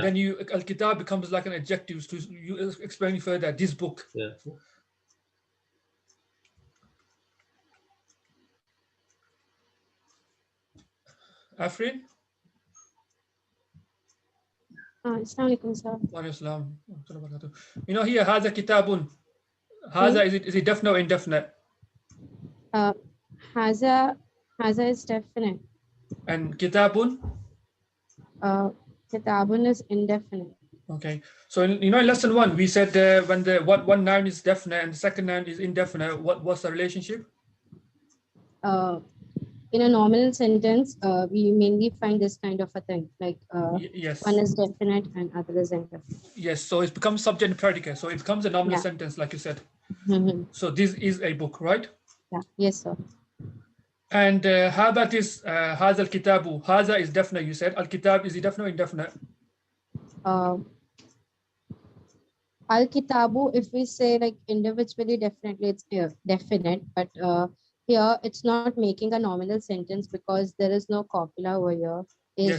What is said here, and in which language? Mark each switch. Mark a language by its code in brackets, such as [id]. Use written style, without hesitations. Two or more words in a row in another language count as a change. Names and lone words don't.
[en] Then you al-kitab becomes like an adjective to you explain further this book. Yeah. Afrin? [ar] Assalamualaikum, sir. وعليكم السلام. [en] You know here, [ar] هذا كتابٌ. [en] Haza, is it definite or indefinite? Haza is definite. And kitabun? Kitabun is indefinite. Okay. So in lesson 1, we said when the one noun is definite and the second noun is indefinite, what's the relationship? In a nominal sentence, we mainly find this kind of a thing, like yes. one is definite and other is indefinite. Yes. So it becomes subject and predicate. So it becomes a nominal Yeah. sentence, like you said. Mm-hmm. So this is a book, right? Yeah. Yes, sir. And how about this? [ar] هذا الكتابُ. [en] Haza is definite, you said. Al-kitab, is it definite or indefinite? Al-kitabu, if we say like individually, definitely it's definite, but here it's not making a nominal sentence because there is no copula over here, is